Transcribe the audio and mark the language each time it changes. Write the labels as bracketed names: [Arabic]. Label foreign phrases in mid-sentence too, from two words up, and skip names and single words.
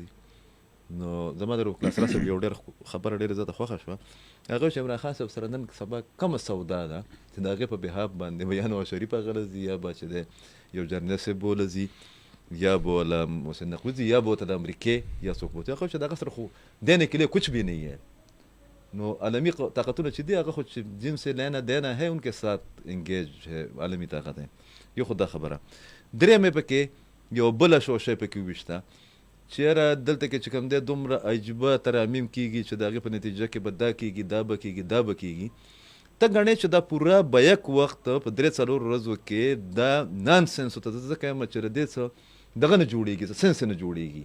[Pashto] نو زما د روکلاسره صاحب یو ډېر خبره ډېره زیاته خوښه شوه، هغه چې عمران خان صاحب سره نن سبا کومه سودا ده چې د هغې په بحاب باندې به یا نواز شریف هغه ځي یا به چې دی یو جرنیل صاحب به ځي یا به له محسن نقوي ځي یا به ورته د امریکې یا څوک به هغه چې د هغه سره خو [Urdu] دینے کے لیے کچھ بھی نہیں ہے. [Pashto] نو عالمی طاقتونه چې دي هغه خو چې [Urdu] جن سے لینا دینا ہے ان کے ساتھ انگیج ہے عالمی طاقت ہے. [Pashto] یو خو دا خبره. درېیمې پکې یو بله شوشه پکې وویشته چې یاره دلته کې چې کوم دی دومره عجیبه ترامیم کېږي چې د هغې په نتیجه کې به دا کېږي دا به کېږي ته ګڼې چې دا پوره به یک وخت په 3-4 ورځو کې دا نانسنس ته ځکه یم چې د دې څه دغه نه جوړېږي، سنس نه جوړېږي.